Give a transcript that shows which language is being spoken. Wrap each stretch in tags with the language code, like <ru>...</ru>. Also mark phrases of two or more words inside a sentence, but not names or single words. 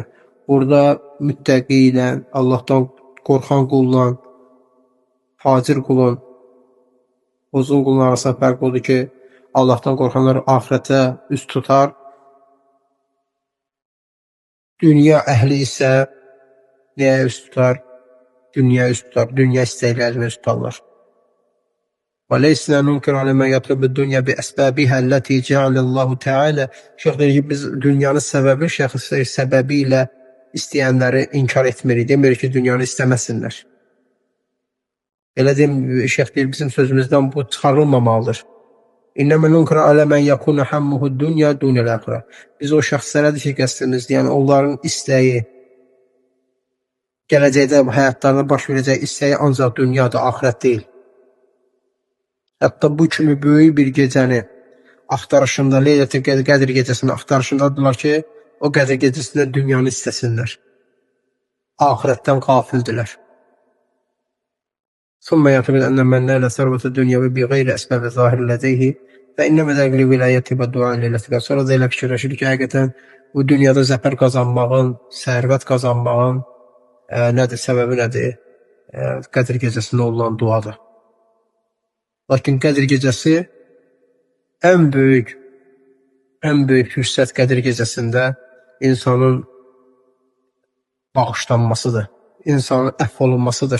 <az>Burada müttəqi ilə, Allahdan qorxan qulla, facir qulun, uzun qulun arasında fərq odur ki, Allahdan qorxanlar axirətə üst tutar, dünya əhli isə nəyə üst tutar? Dünya üst tutar, dünya istəklərini üst tutarlar.</az> <ar>وَلَيْسْنَا نُنْكِرُ عَلَى مَنْ يَطْلُبُ الدُّنْيَا بِأَسْبَابِهَا الَّتِي جَعَلَ اللّٰهُ تَعَالَى</ar> <az>Şeyx deyir ki, biz dünyanın səbəbi ilə istəyənləri inkar etmirik. Demirik ki, dünyanı istəməsinlər. Elə Şeyx deyir, bizim sözümüzdən bu çıxarılmamalıdır.</az> <ar>إنما ننكر على من يكون همه الدنيا دون الآخرة.</ar> <az>Biz o şəxslərədir ki, qəsdimiz, yəni onların istəyi, gələcəkdə həyatlarına baş verəcək istəyi ancaq dünyadır, axirət deyil. Hətta bu kimi böyük bir gecəni axtarışında, Leylətül Qədr gecəsinin axtarışındadırlar ki, o Qədr gecəsində dünyanı istəsinlər. Axirətdən qafildilər.</az> <ar>ثم يعتقد أن من نال ثروة الدنيا بغير أسباب ظاهر لديه فإنما ذلك لولاية والدعاء لله.</ar> <az>Sonra da elə fikirləşir ki, həqiqətən bu dünyada zəfər qazanmağın, sərvət qazanmağın nədir, səbəbi nədir? Qədr gecəsində olan duadır. Lakin Qədr gecəsi ən böyük fürsət Qədr gecəsində insanın bağışlanmasıdır, insanın əfv olunmasıdır.</az>